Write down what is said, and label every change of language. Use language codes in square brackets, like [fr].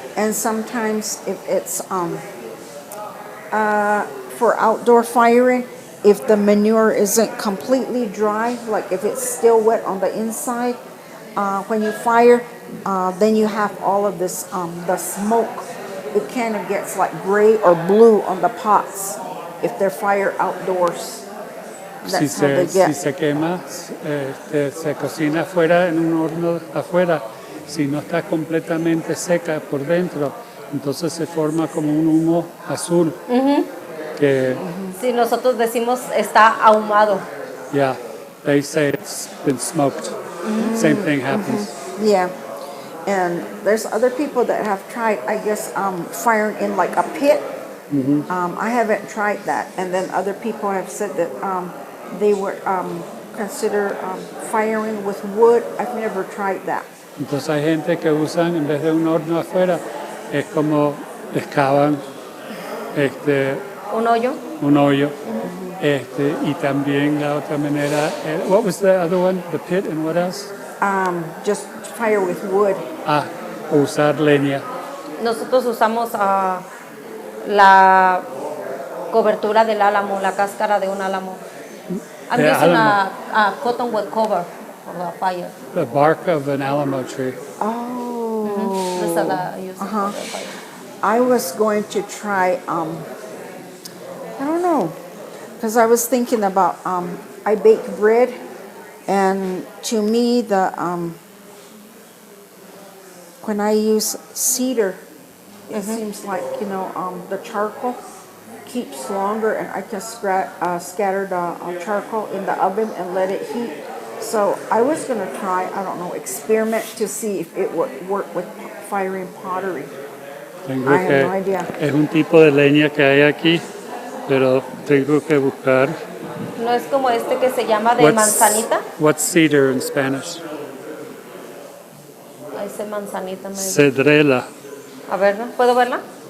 [en] And sometimes if it's for outdoor firing, if the manure isn't completely dry, like if it's still wet on the inside, when you fire, then you have all of this, the smoke. It kind of gets like gray or blue on the pots if they're fired outdoors. That's how they get. [es] Si se quema, se cocina afuera en un horno afuera. Si no está completamente seca por dentro, entonces se forma como un humo azul. Que, Sí, nosotros decimos está ahumado. [en] yeah, they say it's been smoked. Same thing happens. Yeah. And there's other people that have tried, I guess, firing in like a pit. I haven't tried that. And then other people have said that they would consider firing with wood. I've never tried that. [es] Entonces hay gente que usan, en vez de un horno afuera, es como excavan un hoyo. y también la otra manera, [en] what was the other one? The pit and what else? Just fire with wood. [es] Usar leña. Nosotros usamos la cobertura del álamo, la cáscara de un álamo. [en] I'm The using [es] álamo. [en] a cottonwood cover for the fire. The bark of an alamo tree. Oh. This is the use for the fire. I was going to try, I don't know, because I was thinking about, I bake bread, and to me, when I use cedar, it seems like, the charcoal keeps longer, and I can scatter the charcoal in the oven and let it heat. So I was going to try, I don't know, experiment to see if it would work with firing pottery. I have no idea. [es] Es un tipo de leña que hay aquí, pero tengo que buscar. No es como este que se llama de manzanita. [en] What's cedar in Spanish? [es] Ahí dice manzanita. Cedrela. A ver, ¿puedo verla?